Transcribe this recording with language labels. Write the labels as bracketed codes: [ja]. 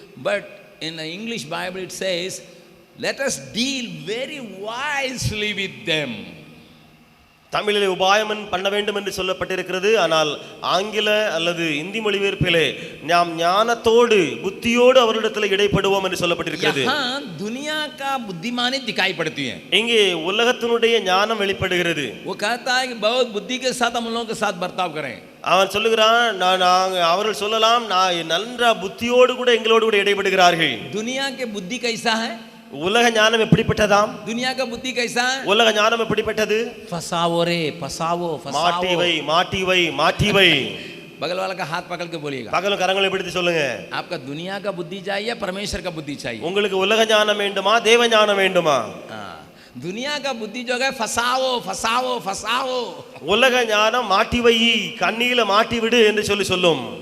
[en] But in the English Bible it says let us deal very wisely with them. [ta] தமிழிலே உபாயம் பண்ண வேண்டும் என்று சொல்லப்பட்டிருக்கிறது. ஆனால் ஆங்கில அல்லது இந்தி மொழிபெயர்ப்பிலே நாம் ஞானத்தோடு புத்தியோடு அவரிடத்தில் இடைப்படுவோம் என்று சொல்லப்பட்டிருக்கிறது. [hi] यहाँ दुनिया का बुद्धिमानी दिखाई पड़ती है. [ta] இங்கே உலகத்தினுடைய ஞானம் வெளிப்படுகிறது. [hi] वो कहता है कि बहुत बुद्धि के साथ हम लोगों के साथ बर्ताव करें. [ta] அவன் சொல்லுகிறான், அவர்கள் சொல்லலாம், நான் நன்றா புத்தியோடு கூட எங்களோடு கூட இடைப்படுகிறார்கள். [hi] दुनिया के बुद्धि कैसा है? [ta] உலக ஞானம் எப்படிப்பட்டதாம்? [hi] दुनिया का बुद्धि कैसा है? [ta] உலக ஞானம் எப்படிப்பட்டது? [hi] फसावो रे, फसावो, [ta] மாட்டி வை மாட்டி வை மாட்டி வை. [hi] बगल वाला का हाथ पकड़ के बोलिएगा. [ta] பகலும் கரங்களை பிடித்து சொல்லுங்க, [hi] आपका दुनिया का बुद्धि चाहिए, परमेश्वर का बुद्धि चाहिए? [ta] உங்களுக்கு உலக ஞானம் வேண்டுமா, தேவ ஞானம் வேண்டுமா? [hi] दुनिया का बुद्धि जो है फसावो फसावो फसावो. [ta] உலக ஞானம் மாட்டி வை, கண்ணியில மாட்டி விடு என்று சொல்லி சொல்லும்.